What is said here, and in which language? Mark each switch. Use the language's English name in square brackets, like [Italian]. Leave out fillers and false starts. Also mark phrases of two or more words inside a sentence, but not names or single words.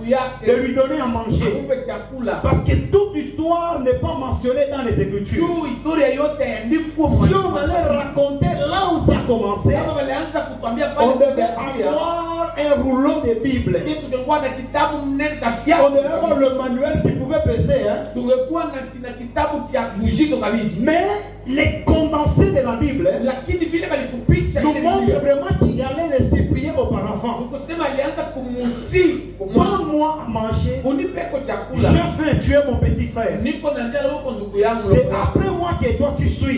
[French] de [Swahili] yake [French] lui donner à manger. [Swahili] akupe chakula. [French] Parce que toute histoire n'est pas mentionnée dans les Écritures. [Swahili] Juu historia yote yaandikwa [French] Si on allait raconter là où ça a commencé, [Swahili] kama walianza kutuambia pale [French] on devait [Swahili] kuanzia, [French] avoir un rouleau de Bible. [Swahili] sisi tungekuwa na kitabu mnene [French] On [Swahili] kafia, [French] devait avoir le manuel qui pouvait peser. Hein? [Swahili] tungekuwa na kitabu cha mujito kabisa. [French] Mais les condensés de la Bible nous montrent vraiment qu'il allait les supplier auparavant. Donne-moi à manger. Je faim, tu es mon petit frère. C'est après moi que toi tu suis.